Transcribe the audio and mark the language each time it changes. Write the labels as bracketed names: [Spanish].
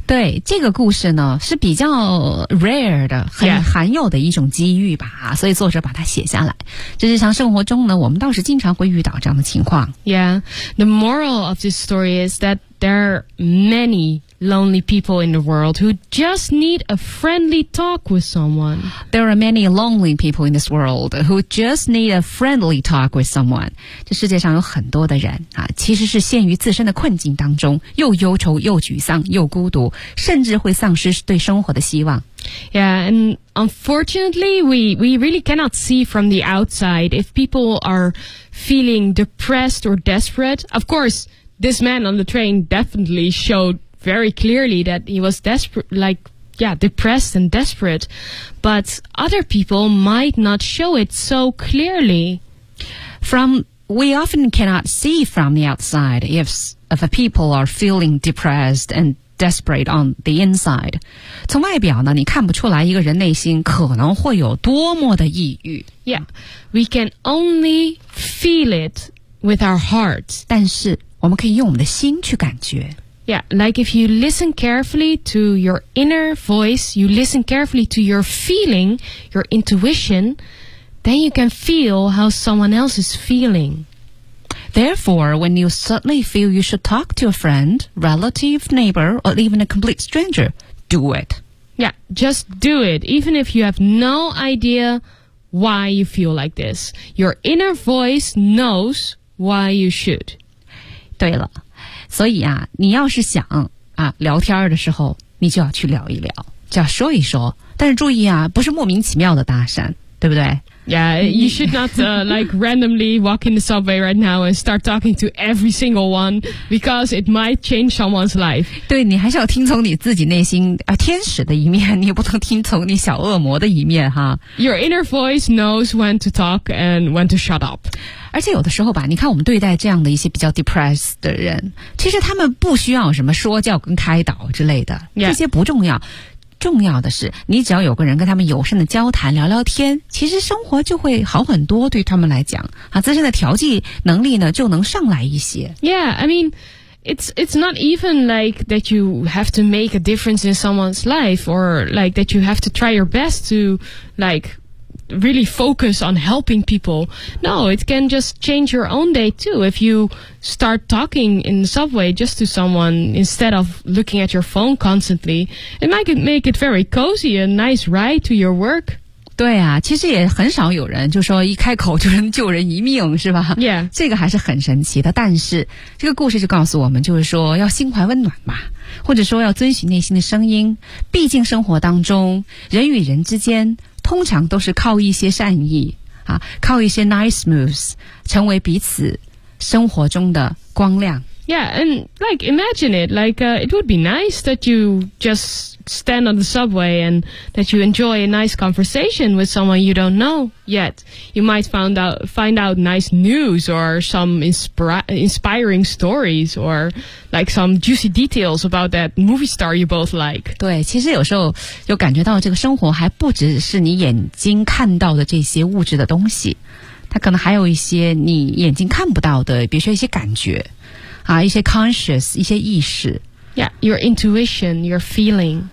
[Chinese] 对，这个故事呢是比较 rare 的，很罕有的一种机遇吧、 [English] yeah. [Chinese] 所以作者把它写下来。这日常生活中呢，我们倒是经常会遇到这样的情况。 [English] Yeah, the moral of this story is that there are many lonely people in the world who just need a friendly talk with someone. There are many lonely people in this world who just need a friendly talk with someone. [Chinese] 这世界上有很多的人、啊、其实是陷于自身的困境当中，又忧愁又沮丧又孤独，甚至会丧失对生活的希望。 [English] Yeah, and unfortunately, we really cannot see from the outside if people are feeling depressed or desperate. Of course, this man on the train definitely showed very clearly that he was desperate, like, yeah, depressed and desperate. But other people might not show it so clearly. We often cannot see from the outside if a people are feeling depressed and desperate on the inside. [Chinese] 从外表呢，你看不出来一个人内心可能会有多么的抑郁。 [English] Yeah, we can only feel it with our hearts. [Chinese] 但是我们可以用我们的心去感觉。 [English] Yeah, like if you listen carefully to your inner voice, you listen carefully to your feeling, your intuition, then you can feel how someone else is feeling. Therefore, when you suddenly feel you should talk to a friend, relative, neighbor, or even a complete stranger, do it. Yeah, just do it, even if you have no idea why you feel like this. Your inner voice knows why you should. [Chinese] 对了。所以啊，你要是想啊聊天的时候，你就要去聊一聊，就要说一说。但是注意啊，不是莫名其妙的搭讪，对不对？ [English] Yeah, you should not like randomly walk in the subway right now and start talking to every single one because it might change someone's life. [Chinese] 对，你还是要听从你自己内心啊天使的一面，你也不能听从你小恶魔的一面哈。 [English] Your inner voice knows when to talk and when to shut up. [Chinese] 而且有的时候吧，你看我们对待这样的一些比较 depressed 的人，其实他们不需要什么说教跟开导之类的、 [English] yeah. [Chinese] 这些不重要，重要的是你只要有个人跟他们友善的交谈聊聊天，其实生活就会好很多，对他们来讲啊，自身的调剂能力呢就能上来一些。 [English] Yeah, I mean it's not even like that you have to make a difference in someone's life or like that you have to try your best to likeReally focus on helping people. No, it can just change your own day too. If you start talking in the subway just to someone instead of looking at your phone constantly, it might make it very cozy, a nice ride to your work. [Chinese] 对啊，其实也很少有人就说一开口就能救人一命，是吧？ [English] Yeah. [Chinese] 这个还是很神奇的。但是这个故事就告诉我们，就是说要心怀温暖嘛，或者说要遵循内心的声音。毕竟生活当中，人与人之间通常都是靠一些善意啊，靠一些 [English] nice moves [Chinese] 成为彼此生活中的光亮。 [English] Yeah, and like imagine it, like, it would be nice that you just stand on the subway and that you enjoy a nice conversation with someone you don't know yet. You might find out nice news or some inspiring stories or like some juicy details about that movie star you both like. [Chinese] 对，其实有时候就感觉到这个生活还不只是你眼睛看到的这些物质的东西，它可能还有一些你眼睛看不到的，比如说一些感觉。啊，一些 conscious， 一些意识。 [English] Yeah, your intuition, your feeling.